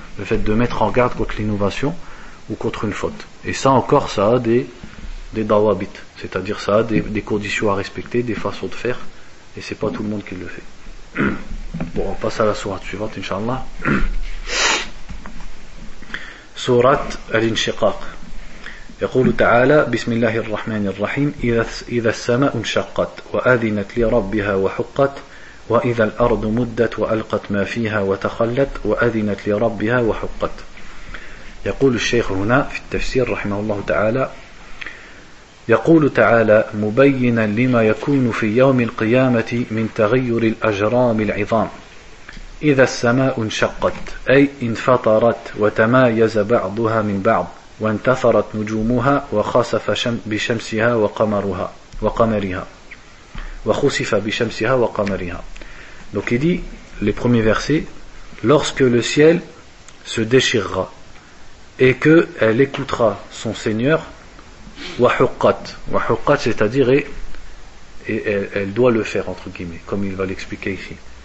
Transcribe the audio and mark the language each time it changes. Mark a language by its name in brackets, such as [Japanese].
[French] Le fait de mettre en garde contre l'innovation ou contre une faute. Et ça encore, ça a des dawabit. C'est-à-dire, ça a des conditions à respecter, des façons de faire. Et c'est pas tout le monde qui le fait. Bon, on passe à la sourate suivante, Inch'Allah. Sourate al-Inshiqaq. [Arabic] يقول تعالى بسم الله الرحمن الرحيم إذا السماء انشقت وأذنت لربها وحقت وإذا الأرض مدت وألقت ما فيها وتخلت وأذنت لربها وحقت. يقول الشيخ هنا في التفسير رحمه الله تعالى يقول تعالى مبينا لما يكون في يوم القيامة من تغير الأجرام العظام إذا السماء انشقت أي انفطرت وتمايز بعضها من بعض وانتثرت نجومها وخسف بشمسها وقمرها وقمرها وخسف بشمسها وقمرها. [French] Donc il dit les premiers versets, lorsque le ciel se déchirera et que elle écoutera son Seigneur, wahuqat, wahuqat, c'est-à-dire et elle doit le faire entre guillemets, comme il va l'expliquer ici.